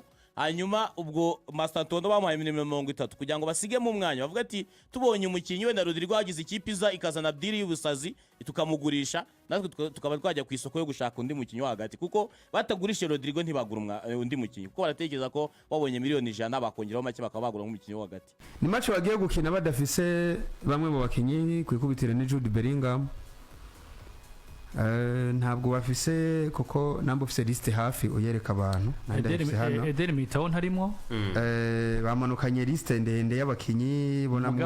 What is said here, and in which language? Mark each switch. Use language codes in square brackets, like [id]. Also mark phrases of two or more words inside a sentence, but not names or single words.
[rn] Hanyuma ubwo Mastantone bamuhaye nimero 30 kugira ngo basige mu mwanya, bavuga ati tubonye umukinnyi wenda Rodrigo hagize ikipe ikazana diri y'ubusazi tukamugurisha, natwe tukaba twajya ku isoko yo gushaka undi mukinnyi wa hagati, kuko batagurishe Rodrigo ntibagura undi mukinnyi, kuko baratekereza ko babonye miliyoni 100 bakongeraho make bakaba bagura nk'umukinnyi wa hagati. Ni match bagiye gukina badafise bamwe mu bakinnyi kwikubitira ni Jude Belingham. Ntabwo bafise kuko nambo ufise liste hafi uyereka abantu. Eder Militao ntarimo. Bamanukanye liste ndende y'abakinyi bonamwo.